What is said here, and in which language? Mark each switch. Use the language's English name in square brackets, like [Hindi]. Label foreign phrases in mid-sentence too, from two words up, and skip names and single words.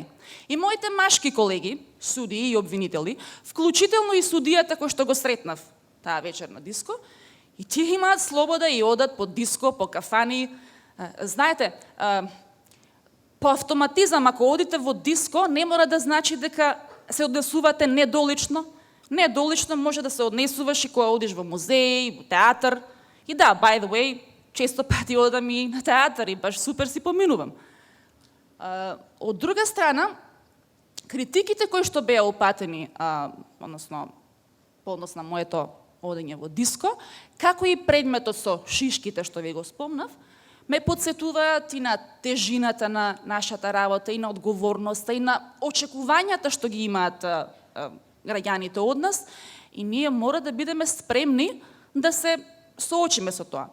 [Macedonian] И моите машки колеги, судии и обвинители, вклучително и судијата кој што го сретнав таа вечер на диско, и тие имаат слобода и одат по диско, по кафани. Знаете, по автоматизам, ако одите во диско, не мора да значи дека се однесувате недолично. Недолично може да се однесуваш и кога одиш во музеј, во театар. И да, [English] by the way, [Macedonian] често пати одам и на театар и баш супер си поминувам. Од друга страна, критиките кои што беа упатени, односно, по однос на моето одење во диско, како и предметот со шишките што ви го спомнав, ме подсетуваат и на тежината на нашата работа, и на одговорноста, и на очекувањата што ги имаат граѓаните од нас, и ние мора да бидеме спремни да се соочиме со тоа.